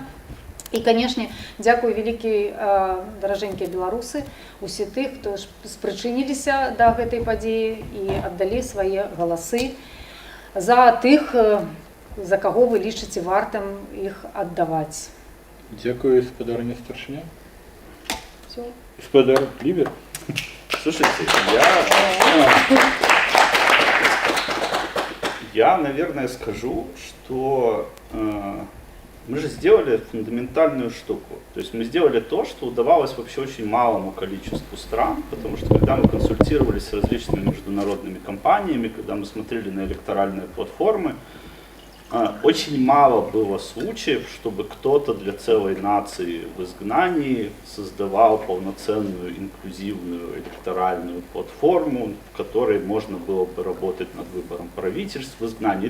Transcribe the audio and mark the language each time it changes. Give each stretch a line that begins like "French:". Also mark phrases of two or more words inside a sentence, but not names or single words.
Belarusian: І, канешне, дзякуй вялікія даражэнькія беларусы, усе тых, хто спрычыніліся да гэтай падзеі і аддалі свае галасы за тых, за каго вы лічыце вартым іх аддаваць. Дзякую, спадарня старшыня.
Russian: Всё.
Belarusian: Спадар Лівер.
Russian: Слушайте, я, наверное, скажу, что мы же сделали фундаментальную штуку. То есть мы сделали то, что удавалось вообще очень малому количеству стран, потому что когда мы консультировались с различными международными компаниями, когда мы смотрели на электоральные платформы, очень мало было случаев, чтобы кто-то для целой нации в изгнании создавал полноценную инклюзивную электоральную платформу, в которой можно было бы работать над выбором правительств в изгнании.